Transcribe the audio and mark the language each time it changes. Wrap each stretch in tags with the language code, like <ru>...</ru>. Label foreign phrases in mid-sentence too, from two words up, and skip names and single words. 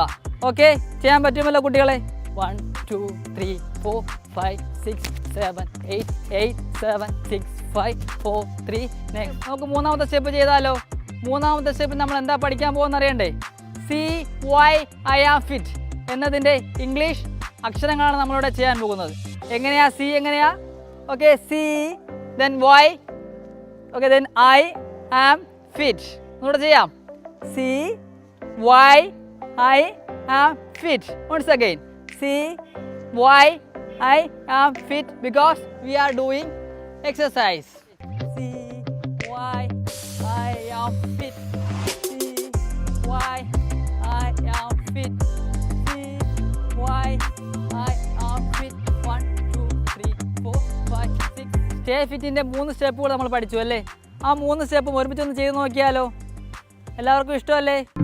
<ml>ഓക്കെ, ചെയ്യാൻ പറ്റുമല്ലോ കുട്ടികളെ? 1 2 3 4 5 6 7 8 8 7 6 5 4 3. നെക്സ്റ്റ് നമുക്ക് മൂന്നാമത്തെ സ്റ്റെപ്പ് ചെയ്താലോ? മൂന്നാമത്തെ സ്റ്റെപ്പ് നമ്മൾ എന്താ പഠിക്കാൻ പോകുന്ന അറിയണ്ടേ?</ml> <en>CY I am fit</en> <ml>എന്നതിൻ്റെ ഇംഗ്ലീഷ് അക്ഷരങ്ങളാണ് നമ്മളിവിടെ ചെയ്യാൻ പോകുന്നത്. എങ്ങനെയാ സി? എങ്ങനെയാ?</ml> <en>okay, C, then Y, okay, then I am fit.</en> <ml>ഒന്നുകൂടെ ചെയ്യാം.</ml> <en>CY I am fit. Once again, CY I am fit because we are doing exercise. CY I am fit. CY I am fit. CY I am fit. 1 2 3 4 5 6. stay fit</en> <ml>3 സ്റ്റെപ്പുകൾ നമ്മൾ പഠിച്ചു അല്ലേ? ആ 3 സ്റ്റെപ്പും ഒരുമിച്ചൊന്ന് ചെയ്ത് നോക്കിയാലോ? എല്ലാവർക്കും ഇഷ്ടമല്ലേ?</ml>